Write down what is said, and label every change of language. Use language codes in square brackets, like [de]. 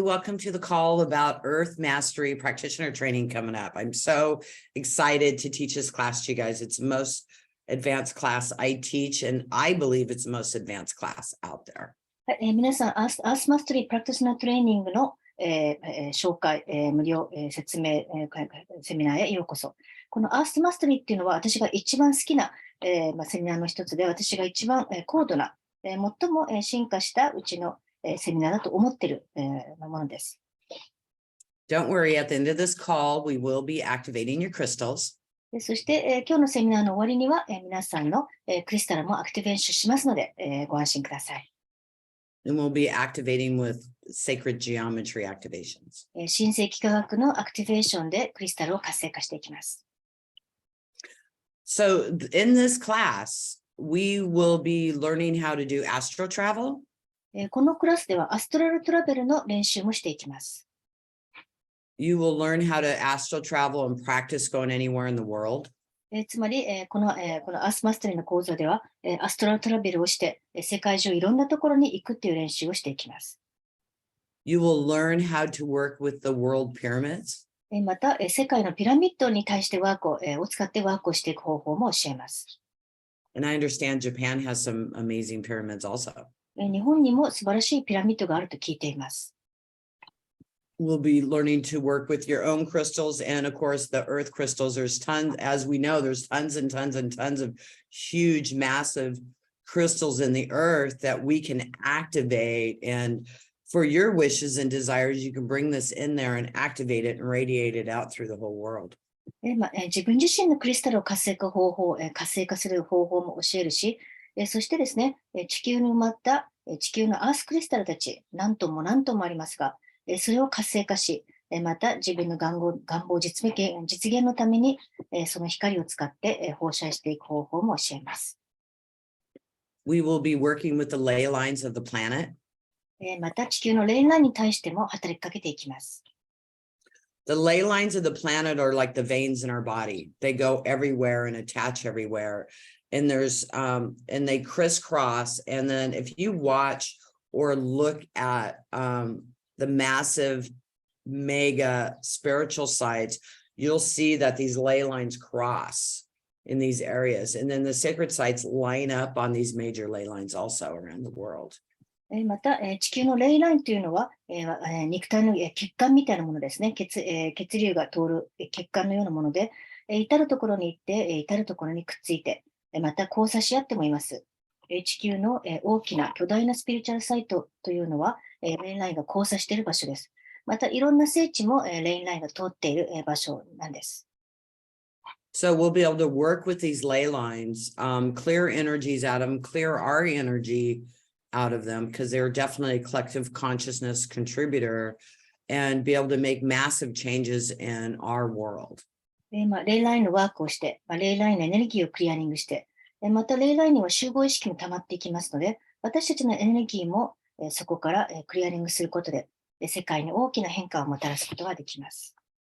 [en] Welcome to the call about Earth Mastery Practitioner Training coming up. I'm so excited to teach this class to you guys. It's the most advanced class I teach, and I believe it's the most advanced class out there. [ja] 皆さん、アースマスタリープラクティショナートレーニングの、紹介、無料、説明、セミナーへようこそ。このアースマスタリーっていうのは私が一番好きな、セミナーの一つで、私が一番、高度な、最も、進化したうちの、セミナーだと思っている、ものです。 [en] Don't worry, at the end of this call, we will be activating your crystals. [ja] そして、今日のセミナーの終わりには、皆さんの、クリスタルもアクティベーションしますので、ご安心ください。 [en] And we'll be activating with sacred geometry activations. [ja] 神聖幾何学のアクティベーションでクリスタルを活性化していきます。 [en] So in this class, we will be learning how to do astral travel. [ja] このクラスではアストラルトラベルの練習もしていきます。 [en] You will learn how to astral travel and practice going anywhere in the world. [ja] つまり、このアースマスタリーの講座では、アストラルトラベルをして、世界中いろんなところに行くっていう練習をしていきます。 [en] You will learn how to work with the world pyramids. [ja] また、世界のピラミッドに対してワークを使ってワークをしていく方法も教えます。 [en] And I understand Japan has some amazing pyramids also. [ja] 日本にも素晴らしいピラミッドがあると聞いています。 [en] We'll be learning to work with your own crystals. And of course, the earth crystals, there's tons, as we know, there's tons and tons and tons of huge, massive crystals in the earth that we can activate. And for your wishes and desires, you can bring this in there and activate it and radiate it out through the whole world. [ja] 自分自身のクリスタルを活性化する方法も教えるし、そしてですね、地球に埋まった地球のアースクリスタルたち、何トンも何トンもありますが、それを活性化し、また自分の願望実現のために、その光を使って放射していく方法も教えます。 [en] We will be working with the ley lines of the planet. [ja] また地球のレインラインに対しても働きかけていきます。 [en] The ley lines of the planet are like the veins in our body. They go everywhere and attach everywhere. And and they crisscross. And then if you watch or look at the massive mega spiritual sites, you'll see that these ley lines cross in these areas. And then the sacred sites line up on these major ley lines also around the world. [ja] また、地球のレイラインというのは、肉体の血管みたいなものですね。血流が通る血管のようなもので、至るところに行って、至るところにくっついて、また交差し合ってもいます。地球の大きな巨大なスピリチュアルサイトというのは、レインラインが交差している場所です。また、いろんな聖地もレインラインが通っている場所なんです。 [en] So we'll be able to work with these ley lines, clear energies out of them, clear our energy out of them, because they're definitely a collective consciousness contributor, and be able to make massive changes in our world. [ja] レイラインのワークをして、レイラインのエネルギーをクリアリングして、またレイラインには集合意識も溜まっていきますので、私たちのエネルギーもそこからクリアリングすることで、世界に大きな変化をもたらすことができます。